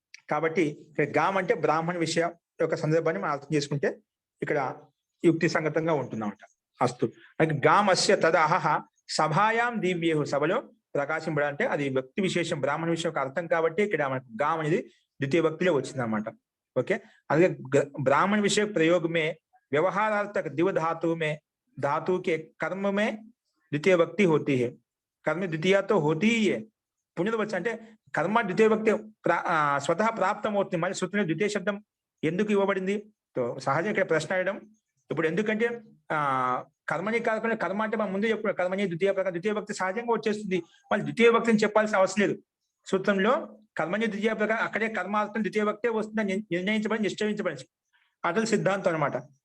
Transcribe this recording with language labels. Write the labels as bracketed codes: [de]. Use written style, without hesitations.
[te] కాబట్టి ఇక్కడ గాం అంటే బ్రాహ్మణ విషయం యొక్క సందర్భాన్ని మనం అర్థం చేసుకుంటే ఇక్కడ యుక్తి సంగతంగా ఉంటుందన్నమాట. అస్తు. గాం అస్య తద్ అహః సభాయాం దివ్యేయుః, సభలో ప్రకాశింపడాలంటే అది వ్యక్తి విశేషం, బ్రాహ్మణ విషయం యొక్క అర్థం కాబట్టి ఇక్కడ మనకు గాం అనేది ద్వితీయ భక్తిలో వచ్చింది అనమాట. [en] Okay. [hi] అందుకే ब्राह्मण विषय प्रयोग में व्यवहारार्थक दिव धातु में धातु के कर्म में द्वितीय भक्ति होती है. कर्म द्वितीय तो होती ही है. [te] పునర్వచనం అంటే కర్మ ద్వితీయ భక్తి స్వతహా ప్రాప్తం అవుతుంది. మళ్ళీ సూత్రంలో ద్వితీయ శబ్దం ఎందుకు ఇవ్వబడింది? సహజంగా ఇక్కడ ప్రశ్న అడగడం. ఇప్పుడు ఎందుకంటే కర్మని కాకుండా కర్మ అంటే మనం ముందు చెప్పిన కర్మని ద్వితీయ ప్రకారం ద్వితీయ భక్తి సహజంగా వచ్చేస్తుంది. మళ్ళీ ద్వితీయ భక్తిని చెప్పాల్సిన అవసరం లేదు. సూత్రంలో కర్మని ద్వితీయ ప్రకారం అక్కడే కర్మార్థం ద్వితీయ భక్తే వస్తుందని నిర్ణయించబడి నిశ్చయించబడి అటల్ సిద్ధాంతం అనమాట.